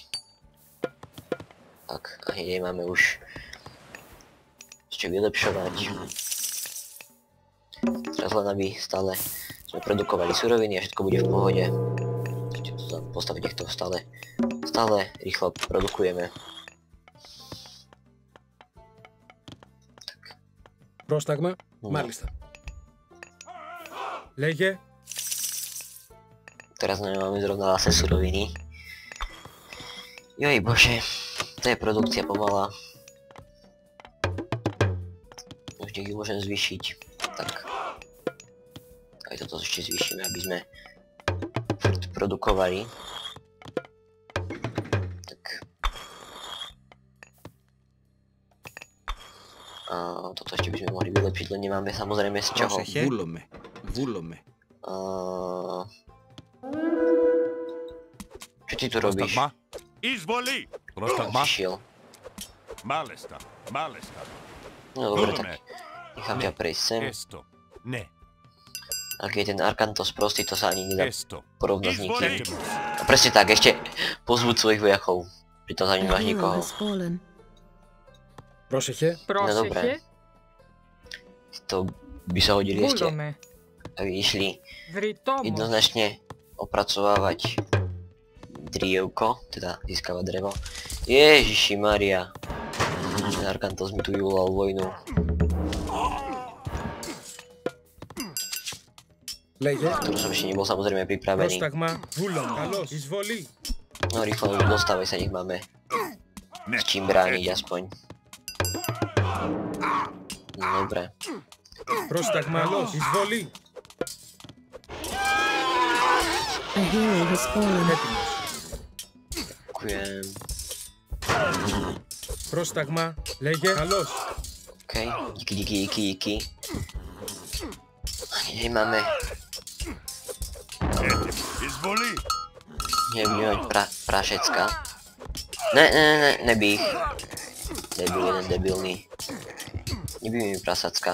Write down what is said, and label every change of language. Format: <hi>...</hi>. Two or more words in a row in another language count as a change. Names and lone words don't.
<sk>Tak a hneď máme už ešte vylepšovať. Teraz len aby stále sme produkovali suroviny a všetko bude v pohode. Ešte to tam postaviť, nech to stále rýchlo produkujeme.</sk> <el>Πρόσταγμα.</el> <sk>No.</sk> <el>Μάλιστα. Λέγε.</el> <sk>Teraz nemáme zrovna zase suroviny. Joj bože, to je produkcia pomalá. Už ju môžem zvýšiť. Tak. Aj toto ešte zvýšime, aby sme furt produkovali. Tak. A toto ešte by sme mohli vylepšiť, len nemáme samozrejme z čoho.</sk> <el>Πρόσεχε. Βούλομαι. Βούλομαι.</el> <sk>Čo ty tu robíš?</sk> <el>Πρόσταγμα. Εισβολή. Πρόσταγμα.</el> <sk>Šiel.</sk> <el>Μάλιστα. Μάλιστα.</el> <sk>No dobre,</sk> <el>Βούλομαι.</el> <sk>tak nechám ťa prejsť sem.</sk> <el>Έστω. Ναι.</el> <sk>Ak je ten Arkantos prostý, to sa ani nedá</sk> <el>Esto.</el> <sk>porovnať s nikým.</sk> <el>Etimus.</el> <sk>A presne tak, ešte pozvúť svojich vojakov. Pritom za</sk> <en>A</en> <sk>ním máš</sk> <en>hero</en> <sk>nikoho.</sk> <en>has fallen.</en> <el>Πρόσεχε. Πρόσεχε.</el> <sk>To by sa hodili ešte,</sk> <el>Βούλομαι.</el> <sk>aby išli Βρυτόμος. jednoznačne opracovávať drievko, teda získavať drevo. Ježiši Maria. Arkantos mi tu vyvolal vojnu.</sk> <el>Λέγε.</el> <sk>Ktorú som ešte nebol samozrejme pripravený.</sk> <el>Πρόσταγμα. Βούλομαι. Καλώς. Εισβολή.</el> <sk>No rýchlo dostávaj sa, nech máme s čím brániť aspoň. No dobre.</sk> <el>Πρόσταγμα. Καλώς. Εισβολή.</el> <en>A hero has fallen.</en> <el>Έτοιμος.</el> <sk>Ďakujem.</sk> <el>Πρόσταγμα. Λέγε. Καλώς.</el> <sk>Okej, díky. Ani nemáme, Izvoli! nebudeme mať prašecka. Ne, nebij ich. Debil, jeden debilný. Nebij mi prasacka.</sk>